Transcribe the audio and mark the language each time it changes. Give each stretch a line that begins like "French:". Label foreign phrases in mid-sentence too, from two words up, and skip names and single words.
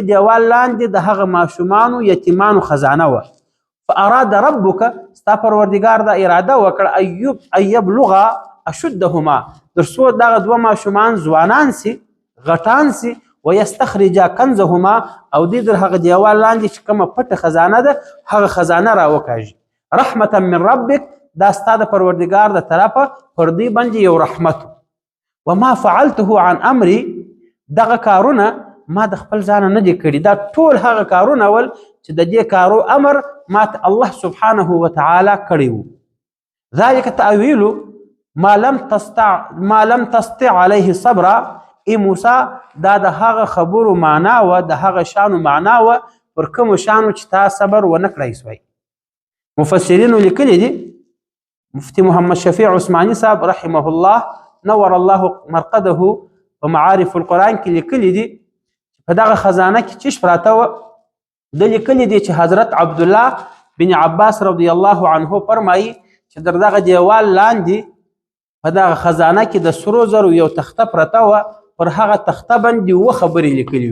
Pashto: دیوال لاندې د هغه ماشومانو یتیمانو خزانه وه
Arabic: فاراد ربک
Pashto: ستا پروردګار دا اراده وکړه
Arabic: ان یبلغا اشدهما
Pashto: تر څو دغه 2 ماشومان ځوانان سي غټان سي
Arabic: ويستخرجا کنزهما
Pashto: او دې در هغه دیوال لاندې چې کومه پټه خزانه ده هغه خزانه راوکاږي
Arabic: رحمتا من ربک
Pashto: دا ستا د پروردګار د طرفه پر دې باندې یو رحمت
Arabic: وما فعلته عن امري
Pashto: دغه کارونه ما د خپل ځانه نه دي کړي دا ټول هغه کارونه ول چې د دې کارو امر ماته الله
Arabic: سبحانه وتعالی
Pashto: کړی
Arabic: و ذلك تأویل ما لم تستطع عليه صبر
Pashto: ای موسی دا د هغه خبرو معنا و د هغه شانو معنا و پر کومو شانو چې تا صبر ونه کړی سوی مفسرینو لیکلي دي مفتی محمد شفیع عثماني صاحب
Arabic: رحمه الله نور الله مرقده
Pashto: په معارف القرآن کې لیکلي دي په دغه خزانه کې چیش پراته و د لیکلي دي چې حضرت عبدالله بن عباس
Arabic: رضی الله عنه
Pashto: فرمایي چې در دغه دیوال لاندې په دغه خزانه کې د سرو زرو یو تخته پرته وه پر هغه تخته باندې 2 خبرې لیکلي